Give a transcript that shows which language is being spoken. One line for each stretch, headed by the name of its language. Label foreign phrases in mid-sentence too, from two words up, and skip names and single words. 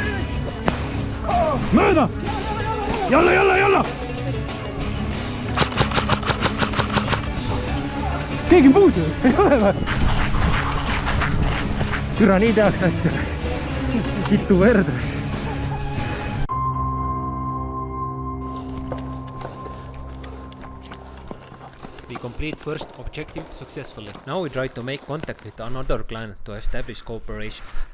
Estonian: Mööda! Jalla! Keegi puudu, ei ole või? Türa nii tehakse asja. Situ verd.
English: We complete first objective successfully. Now we try to make contact with another client to establish cooperation.